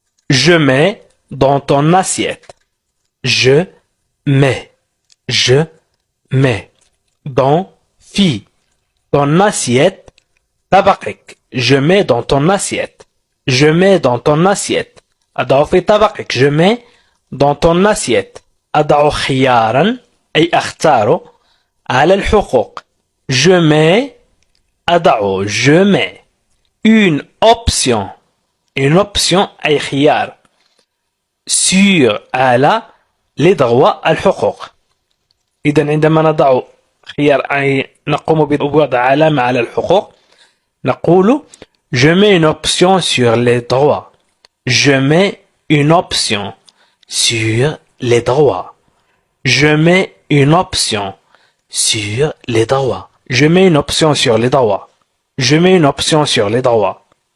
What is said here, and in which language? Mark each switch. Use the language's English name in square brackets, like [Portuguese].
[French] Je mets dans ton assiette. Je mets. Je mets dans [Arabic] في [French] ton assiette [Arabic] طبقك. [French] Je mets dans ton assiette. Je mets dans ton assiette. [Arabic] أضع في طبقك. [French] Je mets dans ton assiette. [Arabic] أضع خيارا أي أختار على الحقوق. [French] Je mets [Arabic] أضع. [French] Je mets une option. Une option [Arabic] أي خيار [French] sur [Arabic] على [French] les droits [Arabic] الحقوق. إذا عندما نضع خيار أي نقوم بوضع علامة على الحقوق نقول [French] je mets une option sur les droits. Je mets une option sur les droits. Je mets une option sur les droits. Je mets une option sur les droits. Je mets une option sur les droits.